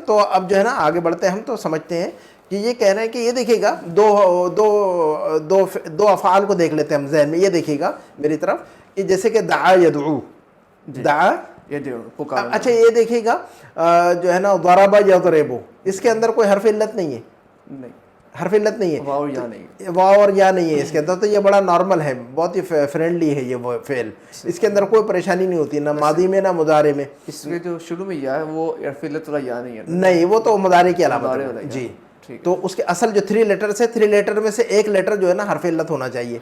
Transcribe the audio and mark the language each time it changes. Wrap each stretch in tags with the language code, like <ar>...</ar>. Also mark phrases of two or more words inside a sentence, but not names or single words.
<ur>تو اب جو ہے نا آگے بڑھتے ہیں ہم، تو سمجھتے ہیں کہ یہ کہہ رہے ہیں کہ یہ دیکھیے گا دو افعال کو دیکھ لیتے ہیں ہم ذہن میں. یہ دیکھیے گا میری طرف کہ جیسے کہ</ur> <ar>دعا یدعو,</ar> <ur>दआ پکار. اچھا، یہ دیکھیے گا جو ہے نا</ur> <ar>ضرب یضرب,</ar> <ur>اس کے اندر کوئی حرف علت نہیں ہے, حرف علت نہیں ہے, واو اور یا نہیں. واو اور یا نہیں ہے اس کے اندر, تو یہ بڑا نارمل ہے, بہت ہی فرینڈلی ہے یہ وہ فعل, اس کے اندر کوئی پریشانی نہیں ہوتی, نہ ماضی میں نہ مضارع میں. اس میں جو شروع میں یا ہے وہ حرف علت والا یا نہیں ہے. نہیں, وہ تو مضارع کی علامت مضارع ہے والا یا. جی. ٹھیک ہے. تو اس کے اصل جو 3 لیٹرز ہے, 3 لیٹر میں سے ایک لیٹر جو ہے نا حرف علت ہونا چاہیے,</ur>